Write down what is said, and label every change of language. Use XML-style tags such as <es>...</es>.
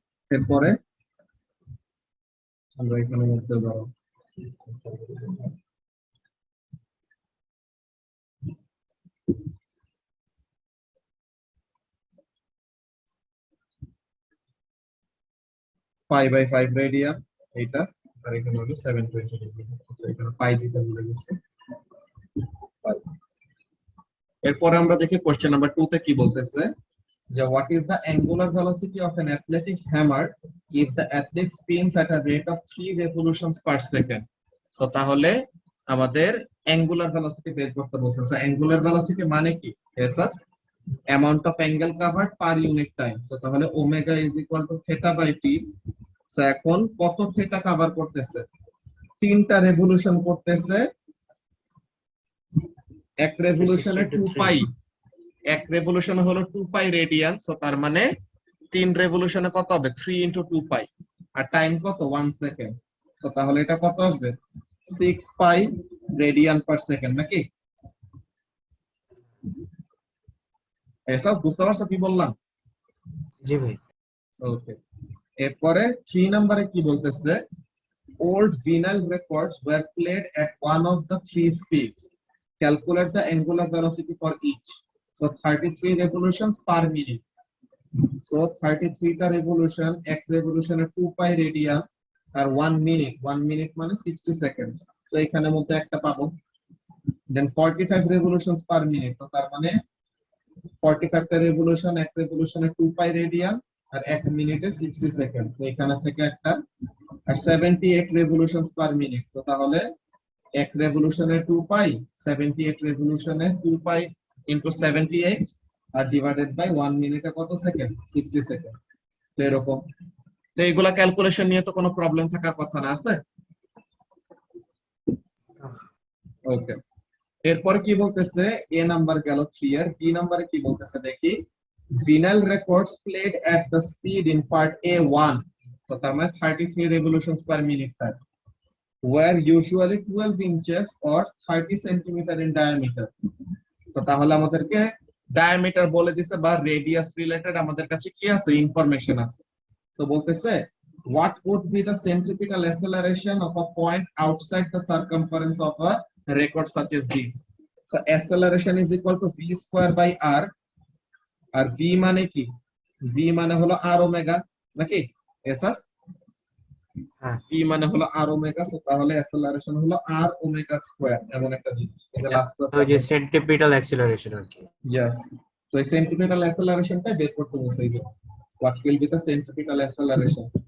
<bn>এরপরে আমরা এখানে মধ্যে ধরো 5/5 রেডিয়ান এইটা, আর এখানে হলো 720 ডিগ্রি, এখানে পাই দিতে ভুলে গেছি। এরপরে আমরা দেখি কোশ্চেন নাম্বার 2 তে কি বলতেছে, যে</bn> <en>what is the angular velocity of an athletics hammer if the athlete spins at a rate of 3 revolutions per second?</en> <bn>So তাহলে আমাদের অ্যাঙ্গুলার ভেলোসিটি বের করতে বলছে। সো অ্যাঙ্গুলার ভেলোসিটি মানে কি? Asus amount of angle covered per unit time. So তাহলে omega is equal to theta by T. So এখন কত থিটা কভার করতেছে? 3টা রেভলিউশন করতেছে, এক রেভলিউশনে 2 পাই, এক রেভলিউশনে হলো 2 পাই রেডিয়ান, সো তার মানে 3 রেভলিউশনে কত হবে? 3 ইনটু 2 পাই, আর টাইম কত? 1 সেকেন্ড। সো তাহলে এটা কত আসবে? 6 পাই রেডিয়ান পার সেকেন্ড নাকি? এসাস বুঝতে পারছো কি বললাম? জি ভাই। ওকে, এরপরে 3 নম্বরে কি বলতেছে,</bn> <en>old vinyl records were played at one of the 3 speeds, calculate the angular velocity for each. So 33 revolutions per minute.</en> <bn>So 33 টা রেভলিউশন, এক রেভলিউশনে 2 পাই রেডিয়ান, আর 1 মিনিট, 1 মিনিট মানে 60 সেকেন্ড, তো এখানে মধ্যে একটা পাবো। দেন</bn> <en>45 revolutions per minute,</en> <bn>তো তার মানে 45 টা রেভলিউশন, এক রেভলিউশনে 2 পাই রেডিয়ান, আর 1 মিনিটে 60 সেকেন্ড, তো এখানে থেকে একটা। আর</bn> <en>78 revolutions per minute,</en> <bn>তো তাহলে এক রেভলিউশনে 2 পাই, 78 রেভলিউশনে 2 পাই ইনটু 78, আর ডিভাইডেড বাই 1 মিনিটে কত সেকেন্ড? 60 সেকেন্ড। তো এরকম, তো এইগুলা ক্যালকুলেশন নিয়ে তো কোনো প্রবলেম থাকার কথা না, আছে? ওকে, এরপর কি বলতেছে, এ নাম্বার গেল 3 এর, বি নাম্বারে কি বলতেছে দেখি,</bn> <en>vinyl records played at the speed in part A1,</en> <bn>তো তার মানে</bn> <en>33 revolutions per minute time, were usually 12 inches or 30 centimeter in diameter.</en> <bn>তো তাহলে আমাদেরকে ডায়ামিটার বলে দিছে, বা রেডিয়াস রিলেটেড আমাদের কাছে কি আছে? ইনফরমেশন আছে।</bn> <en>তো বলতেছে what would be the centripetal acceleration of a point outside the circumference of a record such as this? So acceleration is equal to v square by r,</en> <bn>আর v মানে কি? v মানে হলো r omega নাকি? Asus v মানে হলো r omega, so তাহলে অ্যাসেলারেশন হলো r omega square, এমন একটা জিনিস। এটা লাস্ট ক্লাসে ওই যে সেন্টিপিটাল অ্যাক্সিলারেশন আর কি। यस, তো এই সেন্টিপিটাল অ্যাসেলারেশনটা বের করতে বলছে, এই যে</bn> <en>what will be the centripetal acceleration.</en>